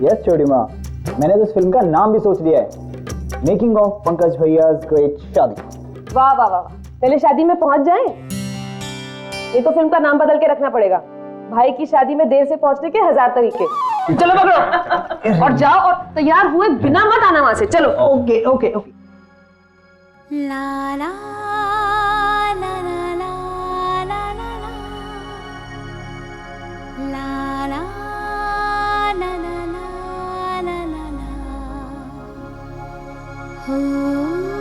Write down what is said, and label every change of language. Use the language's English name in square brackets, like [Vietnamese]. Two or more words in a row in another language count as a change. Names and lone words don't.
[Hindi] यस छोटी माँ, मैंने तो इस फिल्म का नाम भी सोच लिया है, मेकिंग ऑफ पंकज भैया's ग्रेट शादी। वाह वाह वाह, पहले शादी में पहुंच जाएं। ये तो फिल्म का नाम बदल के रखना पड़ेगा, भाई की शादी में देर से पहुंचने के 1000 तरीके। चलो पकड़ो और जाओ, और तैयार हुए बिना मत आना वहां से। चलो। [English] okay okay okay. ला ला ला ला ला ला ला ला ला ला ला ला ला ला ला हो।